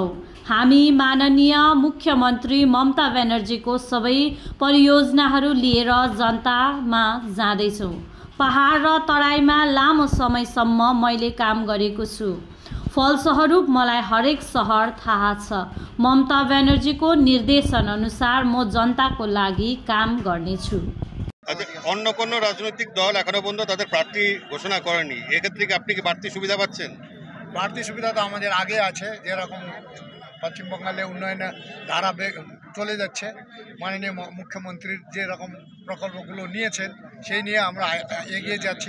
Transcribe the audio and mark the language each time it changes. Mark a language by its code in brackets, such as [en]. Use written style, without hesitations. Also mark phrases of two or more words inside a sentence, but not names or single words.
[ne] हामी माननीय मुख्यमन्त्री ममता ब्यानर्जीको सबै परियोजनाहरू लिएर जनतामा जाँदैछौँ। पहाड र तराईमा लामो समयसम्म मैले काम गरेको छु। फलस्वरूप मलाई हरेक सहर थाहा छ। ममता ब्यानर्जीको निर्देशन अनुसार म जनताको लागि काम गर्नेछु। [bn] অন্য কোন রাজনৈতিক দল এখনো পর্যন্ত তাদের প্রার্থী ঘোষণা করেনি, এক্ষেত্রে কি আপনি কি বাড়তি সুবিধা পাচ্ছেন? বাড়তি সুবিধা তো আমাদের আগে আছে, যেরকম পশ্চিমবঙ্গে উন্নয়নের ধারা চলে যাচ্ছে। মাননীয় মুখ্যমন্ত্রীর যে রকম প্রকল্পগুলো নিয়েছেন সেই নিয়ে আমরা এগিয়ে যাচ্ছি।